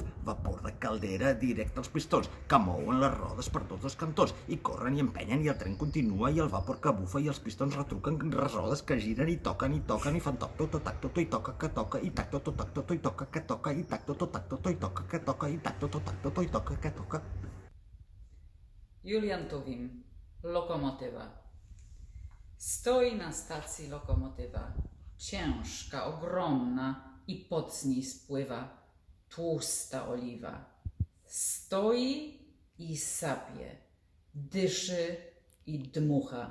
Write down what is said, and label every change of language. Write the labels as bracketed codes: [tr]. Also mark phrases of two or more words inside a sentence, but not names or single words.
[ca] Vapor de caldera directe als pistons, que mouen les rodes per tots els cantons. I corren i empenyen i el tren continua i el vapor que bufa i els pistons retruquen les rodes que giren i toquen i fan toc, tot, tacto, i toca, que toca, i tacto, tot, tacto, i toca, que toca, i tacto, tot, tacto, i toca, que toca, i tacto, tot, tacto, i toca, que toca. [pl] Julian Tuwim. Lokomotywa. Stoi na stacji lokomotywa. Ciężka, ogromna i pot z niej spływa tłusta oliwa. Stoi i sapie, dyszy i dmucha.